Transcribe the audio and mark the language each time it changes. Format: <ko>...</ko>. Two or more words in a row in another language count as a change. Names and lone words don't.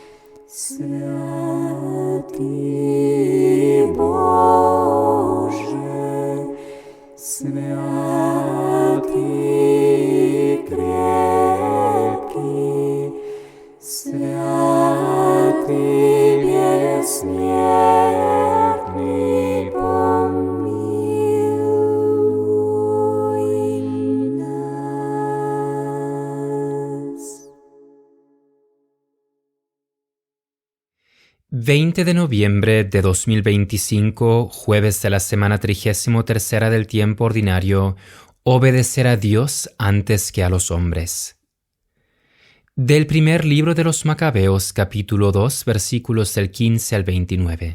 <cu>Святий Боже, святий крепкий, святый бессмертный, помилуй нас.</cu> <es>20 de noviembre de 2025, jueves de la semana 33 del tiempo ordinario, obedecer a Dios antes que a los hombres. Del primer libro de los Macabeos, capítulo 2, versículos del 15 al 29.</es>